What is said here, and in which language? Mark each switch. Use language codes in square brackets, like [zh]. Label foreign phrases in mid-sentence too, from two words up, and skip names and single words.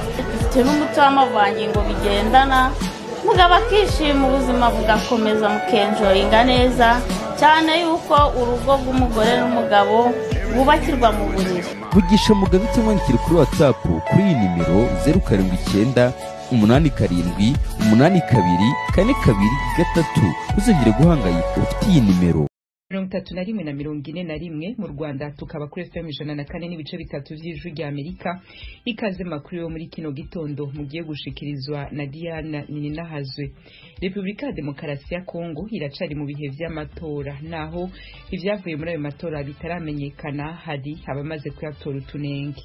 [rw] Dufite n'umuti w'amavangingo bigendana, mugabo akishima ubuzima bugakomeza mukenjoyinga neza cyane, yuko urugo rw'umugore n'umugabo bubakirwa mu buriri. Vugisha Mugabe cyangwa wandikire kuri WhatsApp kuri iyi nimero 079 87 82 42 uzongere guhangayika ufite iyi nimero [rn] 31 na 41 mu Rwanda, tukaba kuri FM 104 n'ibice bitatu by'ijwi rya Amerika. Ikaze makuru yo muri kino gitondo mugiye gushikirizwa na Diana Ninahazwe. Republika ya Demokarasi ya Kongo iracari mu bihe vy'amatora, naho ivyavuye muri ayo matora bitaramenyekana, hari abamaze kuyatora utunenge.